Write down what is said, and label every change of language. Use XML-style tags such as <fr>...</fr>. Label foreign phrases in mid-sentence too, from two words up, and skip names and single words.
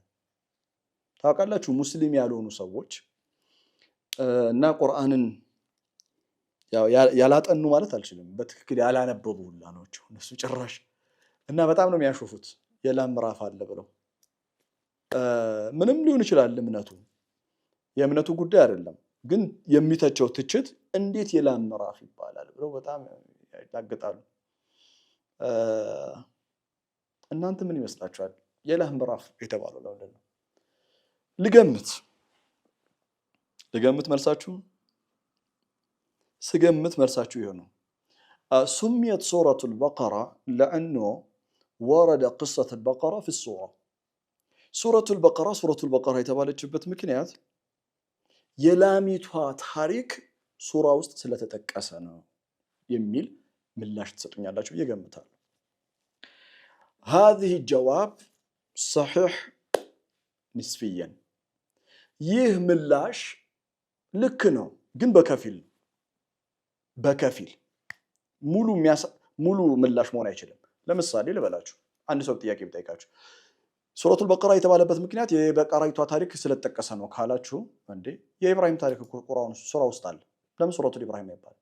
<am>ታውቃላችሁ ሙስሊም ያልሆኑ ሰዎች እና ቁርአንን ያላጠኑ ማለት አልችልም፣ በትክክል ያላነበቡ ሁላ ናቸው እነሱ ጭራሽ። እና በጣም ነው የሚያሾፉት የላም ምዕራፍ አለ ብለው። ምንም ሊሆን ይችላል እምነቱ፣ የእምነቱ ጉዳይ አይደለም፣ ግን የሚተቸው ትችት እንዴት የላም ምዕራፍ ይባላል ብለው በጣም ያጋግጣሉ። እናንተ ምን ይመስላችኋል? የላም ምዕራፍ የተባለው ለምንድን ነው? ልገምት መልሳችሁ ስገምት መልሳችሁ ይሆነው</am> <ar>سميت سورة البقرة لأنه ورد قصة البقرة في السورة. سورة البقرة</ar> <am>የተባለችበት ምክንያት የላሚቷ ታሪክ ሱራ ውስጥ ስለተጠቀሰ ነው የሚል ምላሽ ትሰጡኛላችሁ ብዬ ገምታለሁ።</am> <ar>هذه الجواب صحيح نسبيا።</ar> <am>ይህ ምላሽ ልክ ነው ግን በከፊል ሙሉ ምላሽ መሆን አይችልም። ለምሳሌ ልበላችሁ አንድ ሰው ጥያቄ ቢጠይቃችሁ</am> <ar>سورة البقرة</ar> <am>የተባለበት ምክንያት የበቀራይቷ ታሪክ ስለተጠቀሰ ነው ካላችሁ እንዴ የኢብራሂም ታሪክ እኮ ቁርአን ሱራ ውስጥ አለ ለምን</am> <ar>سورة إبراهيم</ar> <am>አይባልም?</am>